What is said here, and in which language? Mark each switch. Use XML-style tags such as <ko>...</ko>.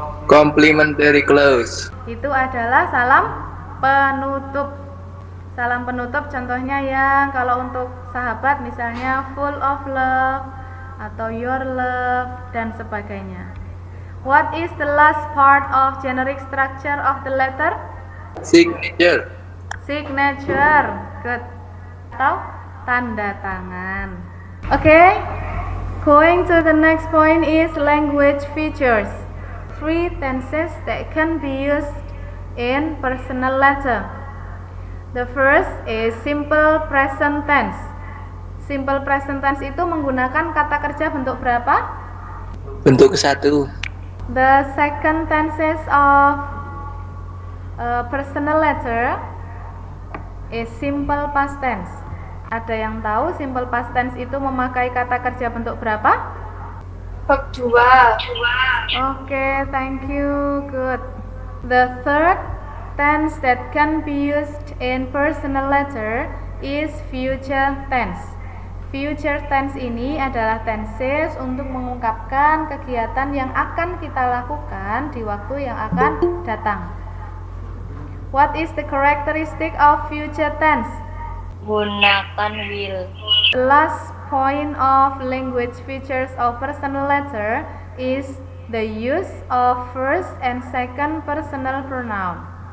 <en>Complimentary close.</en> <id>Itu adalah salam penutup. Salam penutup contohnya yang kalau untuk sahabat misalnya</id> <en>full of love</en> <id>atau</id> <en>your love</en> <id>dan sebagainya.</id> <en>What is the last part of generic structure of the letter? Signature. Signature. Good.</en> <id>Atau tanda tangan.</id> <en>Okay. Going to the next point is language features. 3 tenses that can be used in personal letter. The first is simple present tense.</en> <id>Simple present tense itu menggunakan kata kerja bentuk berapa? Bentuk satu.</id> <en>The second tenses of personal letter is simple past tense.</en> <id>Ada yang tahu simple past tense itu memakai kata kerja bentuk berapa? Bab 2.</id> <en>Okay, thank you. Good. The third tense that can be used in personal letter is future tense.</en> <id>Future tense ini adalah tenses untuk mengungkapkan kegiatan yang akan kita lakukan di waktu yang akan datang.</id> <en>What is the characteristic of future tense?</en> <id>Gunakan will.</id> <en>The last point of language features of personal letter is the use of first and second personal pronoun.</en>